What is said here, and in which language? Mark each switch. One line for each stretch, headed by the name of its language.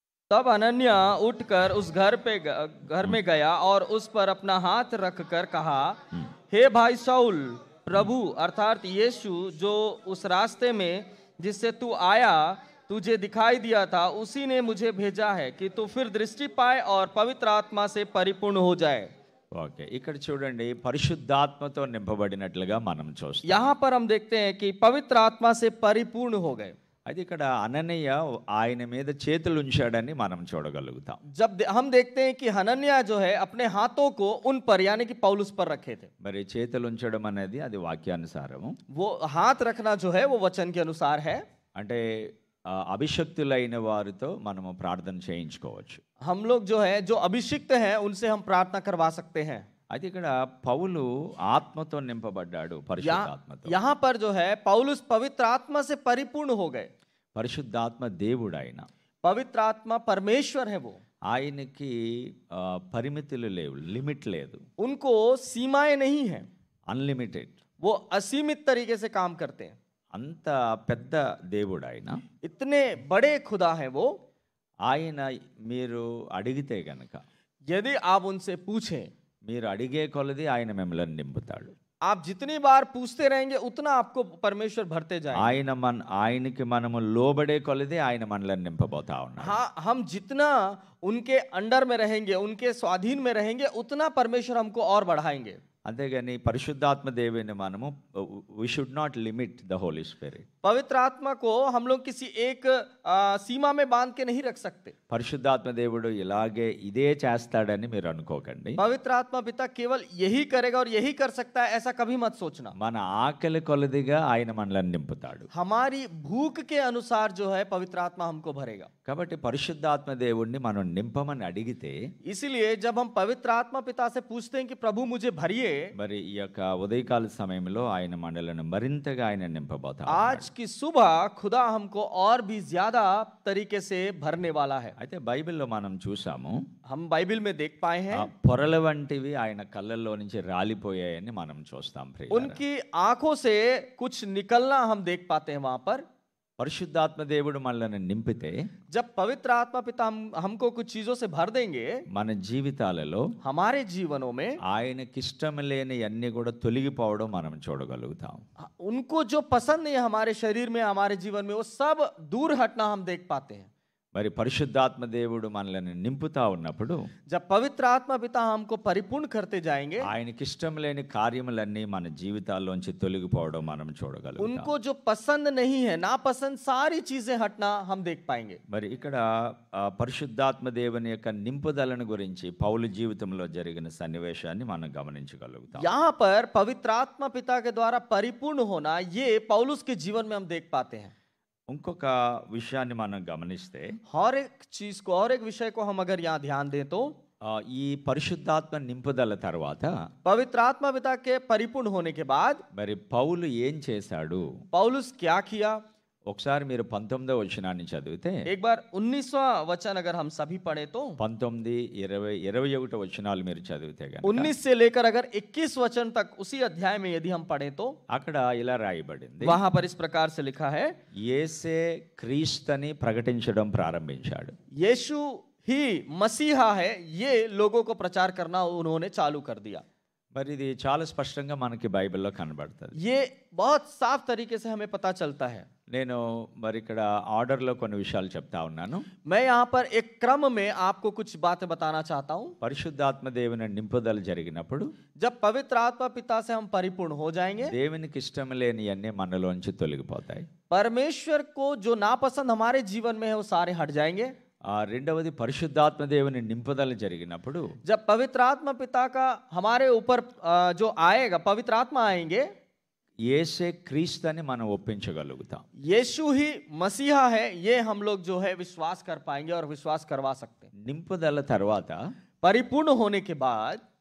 Hindi: तब हनन्याह उठकर उस घर में गया और उस पर अपना हाथ रखकर कहा, हे भाई शाऊल, प्रभु अर्थात यीशु जो उस रास्ते में जिससे तू आया तुझे दिखाई दिया था, उसी ने मुझे भेजा है कि तू फिर दृष्टि पाए और पवित्र आत्मा से परिपूर्ण हो जाए.
Telugu: ఓకే, ఇక్కడ చూడండి పరిశుద్ధాత్మతో నింపబడినట్లుగా మనం చూస్తాం.
Hindi: यहाँ पर हम देखते हैं कि पवित्र आत्मा से परिपूर्ण हो गए.
Telugu: అయితే ఇక్కడ అననీయ ఆయన మీద చేతులు ఉంచాడని మనం చూడగలుగుతాం.
Hindi: जब हम देखते हैं कि हनन्याह जो है अपने हाथों को उन पर यानी कि पौलुस पर रखे थे.
Telugu: మరి చేతులు ఉంచడం అనేది అది వాక్యానుసారము.
Hindi: वो हाथ रखना जो है वो वचन के अनुसार है.
Telugu: అంటే అభిషక్తులైన వారితో మనము ప్రార్థన చేయించుకోవచ్చు.
Hindi: हम लोग जो है जो अभिषिक्त हैं उनसे हम प्रार्थना करवा सकते हैं.
Telugu: అయితే ఇక్కడ పౌలు ఆత్మతో నింపబడ్డాడు, పరిశుద్ధాత్మతో.
Hindi: यहाँ पर जो है पौलुस पवित्र आत्मा से परिपूर्ण हो गए.
Telugu: పరిశుద్ధాత్మ దేవుడు ఆయన.
Hindi: पवित्र आत्मा परमेश्वर है वो.
Telugu: ఆయనకి పరిమితులు లేవు, లిమిట్ లేదు.
Hindi: उनको सीमाएं नहीं है,
Telugu: అన్లిమిటెడ్.
Hindi: वो असीमित तरीके से काम करते हैं.
Telugu: అంత పెద్ద దేవుడు ఆయన.
Hindi: इतने बड़े खुदा है वो.
Telugu: ఆయన మీరు అడిగితే గనక,
Hindi: यदि आप उनसे पूछें,
Telugu: మీరు అడిగే కొలది ఆయన మిమ్మల్ని నింపుతాడు.
Hindi: आप जितनी बार पूछते रहेंगे उतना आपको परमेश्वर भरते जाएंगे.
Telugu: ఆయనకి మనము లోబడే కొలది ఆయన మనల్ని నింపబోతా ఉన్నాడు.
Hindi: हाँ, हम जितना उनके अंडर में रहेंगे, उनके स्वाधीन में रहेंगे, उतना परमेश्वर हमको और बढ़ाएंगे.
Telugu: అంతేగాని పరిశుద్ధాత్మ దేవుని మనము
English: We should not limit the holy spirit.
Hindi: पवित्र आत्मा को हम लोग किसी एक सीमा में बांध के नहीं रख सकते.
Telugu: పరిశుద్ధాత్మ దేవుడు ఇలాగే ఇదే చేస్తాడని మీరు అనుకోకండి.
Hindi: पवित्र आत्मा पिता केवल यही करेगा और यही कर सकता है, ऐसा कभी मत सोचना.
Telugu: మన ఆకలి కొలదిగా ఆయన మనల్ని నింపుతాడు.
Hindi: हमारी भूख के अनुसार जो है पवित्र आत्मा हमको भरेगा.
Telugu: కాబట్టి పరిశుద్ధాత్మ దేవుడిని మనం నింపమని అడిగితే,
Hindi: इसीलिए जब हम पवित्र आत्मा पिता से पूछते हैं कि प्रभु मुझे भरिए,
Telugu: మరి ఈ యొక్క ఉదయకాల సమయంలో ఆయన మనలను మరింతగా ఆయన నింపబోతారు.
Hindi: आज की सुबह खुदा हमको और भी ज्यादा तरीके से भरने वाला है.
Telugu: అయితే బైబిల్లో మనం చూసాము,
Hindi: हम बाइबल में देख पाए हैं
Telugu: పొరల వంటివి ఆయన కళ్ళల్లో నుంచి రాలిపోయాయని మనం చూస్తాం. ప్రియులారా,
Hindi: उनकी आंखों से कुछ निकलना हम देख पाते हैं वहां पर.
Telugu: పరిశుద్ధాత్మ దేవుడు మనల్ని నింపితే
Hindi: जब पवित्र आत्मा पिता हमको कुछ चीजों से भर देंगे,
Telugu: మన జీవితాలలో
Hindi: हमारे जीवनों में
Telugu: ఆయనకిష్టం లేని అన్ని కూడా తొలగిపోవడం మనం చూడగలుగుతాం.
Hindi: उनको जो पसंद नहीं है हमारे शरीर में, हमारे जीवन में, वो सब दूर हटना हम देख पाते हैं.
Telugu: మరి పరిశుద్ధాత్మ దేవుడు మనల్ని నింపుతా ఉన్నప్పుడు
Hindi: जब पवित्र आत्मा पिता हमको परिपूर्ण करते जाएंगे,
Telugu: ఆయనకిష్టం లేని కార్యములన్నీ మన జీవితాల్లోంచి తొలగిపోవడం మనం చూడగలుగుతాం.
Hindi: उनको जो पसंद नहीं है, नापसंद सारी चीजें हटना हम देख पाएंगे.
Telugu: మరి ఇక్కడ పరిశుద్ధాత్మ దేవుని యొక్క నింపుదలను గురించి పౌలు జీవితంలో జరిగిన సన్నివేశాన్ని మనం గమనించగలుగుతాం.
Hindi: यहाँ पर पवित्र आत्मा पिता के द्वारा परिपूर्ण होना, ये पौलुस के जीवन में हम देख पाते हैं.
Telugu: ఇంకొక విషయాన్ని మనం గమనిస్తే
Hindi: और एक चीज को, और एक विषय को हम अगर यहाँ ध्यान दें तो
Telugu: ఈ పరిశుద్ధాత్మ నింపుదల తర్వాత
Hindi: पवित्र आत्मा पिता के परिपूर्ण होने के बाद
Telugu: మరి పౌలు ఏం చేశాడు?
Hindi: पौलुस क्या किया?
Telugu: ఒకసారి మీరు 19వ వచనాన్ని చదివితే,
Hindi: एक बार 19वां वचन अगर हम सभी पढ़े तो
Telugu: 19, 20, 21 వచనాలు మీరు చదివితే గనుక
Hindi: 19 से लेकर अगर 21 वचन तक उसी अध्याय में यदि हम पढ़े तो
Telugu: అక్కడ ఇలా రాయబడింది,
Hindi: वहां पर इस प्रकार से लिखा है,
Telugu: యేసే క్రీస్తుని ప్రకటించడం ప్రారంభించాడు.
Hindi: यीशु ही मसीहा है, ये लोगों को प्रचार करना उन्होंने चालू कर दिया.
Telugu: మరి ఇది చాలా స్పష్టంగా మనకి బైబిల్లో కనబడుతుంది.
Hindi: ये बहुत साफ तरीके से हमें पता चलता है.
Telugu: నేను మరి ఇక్కడ ఆర్డర్లో కొన్ని విషయాలు చెప్తా ఉన్నాను.
Hindi: मैं यहाँ पर एक क्रम में आपको कुछ बातें बताना चाहता हूँ.
Telugu: పరిశుద్ధాత్మ దేవుని నింపుదల జరిగినప్పుడు
Hindi: जब पवित्र आत्मा पिता से हम परिपूर्ण हो जाएंगे,
Telugu: దేవునికి ఇష్టం లేని అన్ని మనలోంచి తొలగిపోతాయి.
Hindi: परमेश्वर को जो नापसंद हमारे जीवन में है वो सारे हट जाएंगे.
Telugu: రెండవది పరిశుద్ధాత్మ దేవుని నింపుదల జరిగినప్పుడు
Hindi: जब पवित्र आत्मा पिता का हमारे ऊपर जो आएगा, पवित्र आत्मा आएंगे,
Telugu: యేసే క్రీస్తుని మనం ఒప్పించగలుగుతాం.
Hindi: यीशु ही मसीहा है, ये हम लोग जो है विश्वास कर पाएंगे और विश्वास करवा सकते हैं.
Telugu: నింపుదల తర్వాత
Hindi: परिपूर्ण होने के बाद